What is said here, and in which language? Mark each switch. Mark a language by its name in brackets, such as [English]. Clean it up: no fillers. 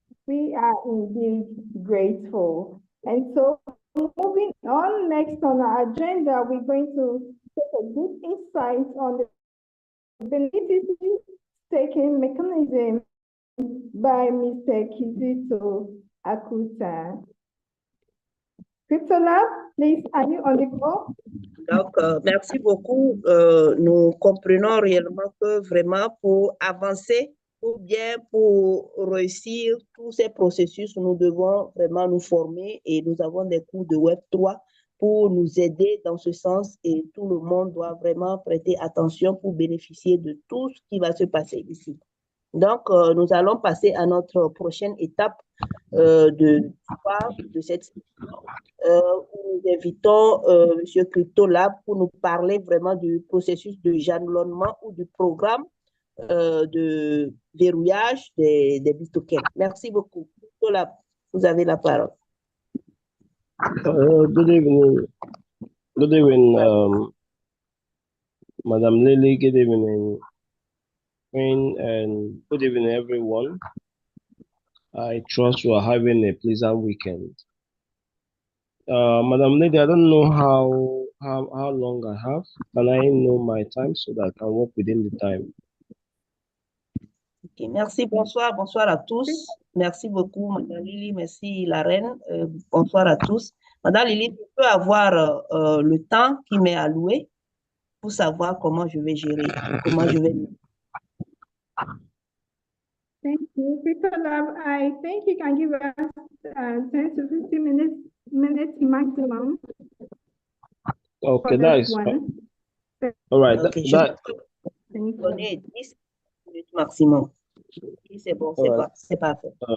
[English] We are indeed grateful. And so moving on, next on our agenda, we're going to take a deep insight on the beneficiary staking mechanism by Mr. Kizito Akuta. CryptoLab, please, are you on the call? [French] Donc, merci beaucoup. Nous comprenons réellement que vraiment pour avancer ou bien pour réussir tous ces processus, nous devons vraiment nous former et nous avons des cours de Web3 pour nous aider dans ce sens et tout le monde doit vraiment prêter attention pour bénéficier de tout ce qui va se passer ici. Donc, nous allons passer à notre prochaine étape de cette session où nous invitons M. CryptoLab pour nous parler vraiment du processus de jalonnement ou du programme de verrouillage des BitTokens. Merci beaucoup. CryptoLab, vous avez la parole. [English] Good evening. Good evening, Madam Lily. Good evening, Queen, and good evening, everyone. I trust you are having a pleasant weekend. Madam Lady, I don't know how long I have. Can I know my time so that I can work within the time? [French] Okay, merci, bonsoir à tous. Merci beaucoup, Madame Lily, merci la reine. Bonsoir à tous. Madame Lily, tu peux avoir le temps qui m'est alloué pour savoir comment je vais gérer, comment je vais... [English] Thank you. CryptoLab, I think you can give us 10 to 15 minutes maximum. Okay, that is fine. All right. Okay, that [French] 10 minutes maximum. C'est bon, c'est parfait.